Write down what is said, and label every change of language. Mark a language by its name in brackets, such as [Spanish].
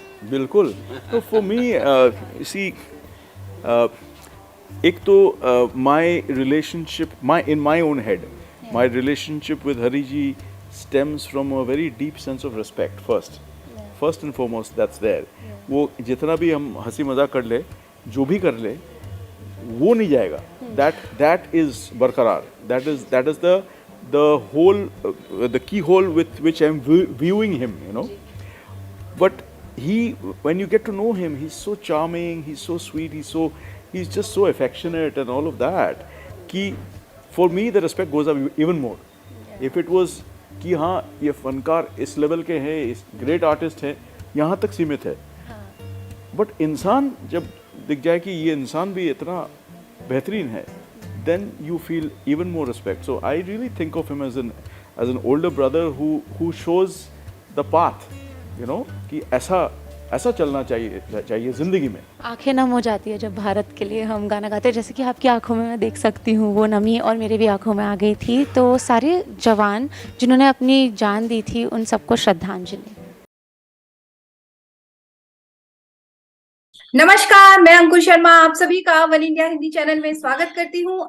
[Hindi] बिल्कुल. तो [English] for me, see, [Hindi] एक तो [English] my relationship, in my own head, My relationship with Hari ji stems from a very deep sense of respect first and foremost that's there. [Hindi] वो जितना भी हम हंसी मजाक कर ले, जो भी कर ले, वो नहीं जाएगा. [English] That is बरकरार. That is the whole the keyhole with which I'm viewing him, you know. But when you get to know him, he's so charming, he's so sweet, he's just so affectionate and all of that. कि for me the respect goes up even more. If it was [Hindi] कि हाँ ये फनकार इस level के हैं, इस great artist हैं, यहाँ तक सीमित है. बट इंसान जब दिख जाए कि ये इंसान भी इतना बेहतरीन है, [English] then you feel even more respect. So I really think of him as an older brother who shows the path, you know, [Hindi] कि ऐसा चलना चाहिए जिंदगी में. आंखें नम हो जाती है जब भारत के लिए हम गाना गाते हैं, जैसे कि आपकी आंखों में मैं देख सकती हूँ वो नमी, और मेरे भी आंखों में आ गई थी. तो सारे जवान जिन्होंने अपनी जान दी थी उन सबको श्रद्धांजलि. नमस्कार, मैं अंकुर शर्मा आप सभी का वन इंडिया हिंदी चैनल में स्वागत करती हूँ.